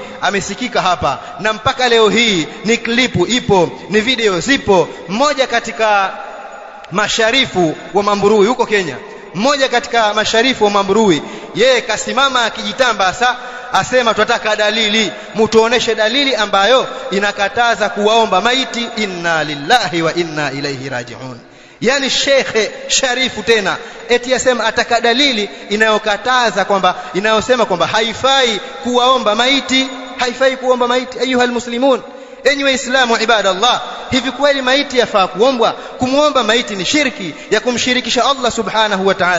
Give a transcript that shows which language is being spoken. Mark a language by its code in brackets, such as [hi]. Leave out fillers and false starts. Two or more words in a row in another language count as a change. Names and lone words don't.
[sw] Amesikika hapa, na mpaka leo hii ni klipu ipo, ni video zipo. Mmoja katika masharifu wa Mamburui huko Kenya, mmoja katika masharifu wa Mamburui, yeye kasimama akijitamba asema, tunataka dalili, mtuoneshe dalili ambayo inakataza kuwaomba maiti. [ar] إنا لله وإنا إليه راجعون. [sw] Yani shekhe sharifu tena eti yasema ataka dalili inayokataza kwamba, inayosema kwamba haifai kuwaomba maiti, haifai kuomba maiti. [ar] أيها المسلمون, [sw] enyi waislamu ibadallah, hivi kweli maiti yafaa kuombwa? Kumuomba maiti ni shirki ya kumshirikisha Allah [ar] سبحانه وتعالى.